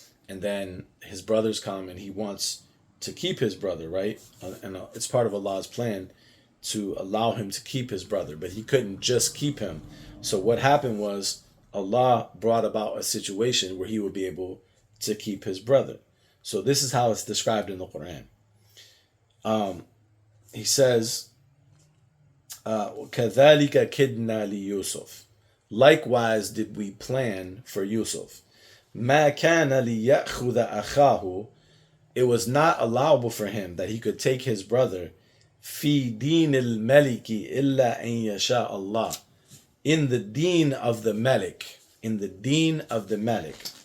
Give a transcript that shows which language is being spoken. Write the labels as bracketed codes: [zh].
[en] And then his brothers come and he wants to keep his brother, right? And it's part of Allah's plan to allow him to keep his brother, but he couldn't just keep him. So what happened was Allah brought about a situation where he would be able to keep his brother. So this is how it's described in the Quran. He says, [ar] كَذَلِكَ كِدْنَا لِيُوسُف. [en] Likewise did we plan for Yusuf. [ar] مَا كَانَ لِيَأْخُذَ أَخَاهُ. [en] It was not allowable for him that he could take his brother [ar] فِي دِينِ الْمَلِكِ إِلَّا أَن يَشَاءَ اللَّهُ. [en] In the deen of the Malik. In the deen of the Malik.